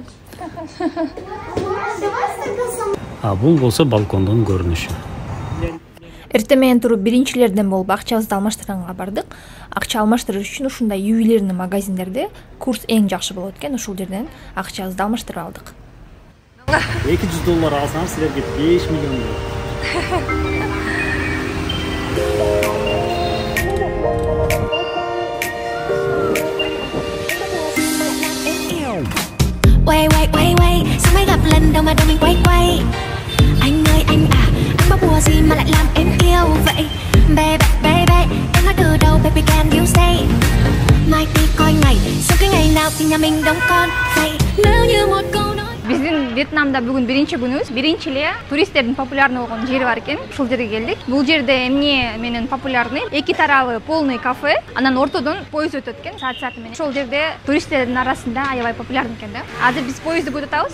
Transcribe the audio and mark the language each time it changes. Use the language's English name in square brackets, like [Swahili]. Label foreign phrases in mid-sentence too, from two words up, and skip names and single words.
[Kyrgyz] Бул болсо балкондон көрүнүшү. Эртең менен туруп биринчилерден болуп акчабызды алмаштырганга бардык. Акча алмаштырыш үчүн ушундай [Russian] ювелирный магазиндерде [Kyrgyz] курс эң жакшы болот экен. Ушул жерден акчабызды алмаштырып алдык. $200 алсам силерге 5 миллион берет. [Vietnamese] Quay, sao mới gặp lần đầu mà đầu mình quay. Anh ơi anh à, anh có bùa gì mà lại làm em yêu vậy? Baby, em nói từ đầu [English] baby can you say? [Vietnamese] Mai đi coi ngày, sau cái ngày nào thì nhà mình đóng con vậy? Nếu như một câu nói. [Kyrgyz] Биздин Вьетнамда бүгүн биринчи күнүбүз. Биринчи эле туристтердин популярный болгон жери бар экен. Ушул жерге келдик. Бул жерде эмне менен популярный? Эки тарабы полный кафе, анан ортодон поезд өтөт экен саат менен. Ошол жерде туристтердин арасында аябай популярный экен да. Азыр биз поездди күтүп атабыз.